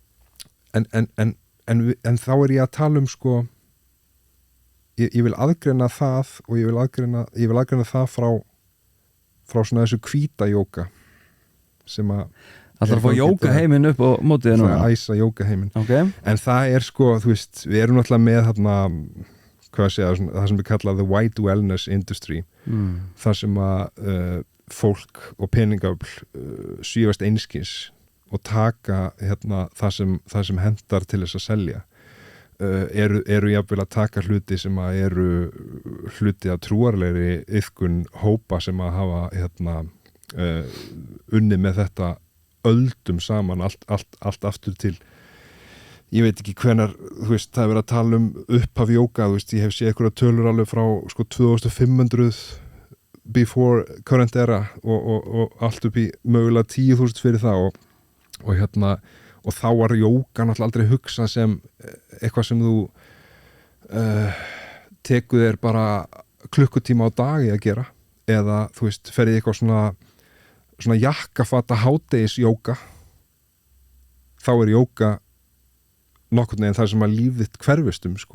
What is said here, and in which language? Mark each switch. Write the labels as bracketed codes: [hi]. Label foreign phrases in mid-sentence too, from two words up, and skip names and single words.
[is] en þá er ég að tala sko ég vil aðgreina það og ég vil aðgreina það frá svona þessu hvíta jóga sem að Það að fá jógaheiminn upp á mótið núna æsa jógaheiminn en það er sko, þú veist, við erum náttúrulega með þarna, hvað að segja það sem við kalla [en] the white wellness industry [is] þar sem að fólk og peningafl svífast einskis og taka hérna, það sem hendar til þess að selja eru jafnvel að taka hluti sem að eru hluti að trúarlegri iðkun hópa sem að hafa hérna, unni með þetta öldum saman allt aftur til ég veit ekki hvenar, þú veist, það er verið að tala upphaf jóga, þú veist, ég hef séð einhverja tölur alveg frá sko 2500 [en] before current era [is] og allt upp í mögulega 10.000 fyrir það og hérna og þá var jóga náttúrulega aldrei hugsað sem eitthvað sem þú tekur þér bara klukkutíma á dagi að gera eða þú veist, ferði eitthvað svona jakkafata hádegis jóga þá er jóga nokkurn veginn það sem að líf þitt hverfist sko.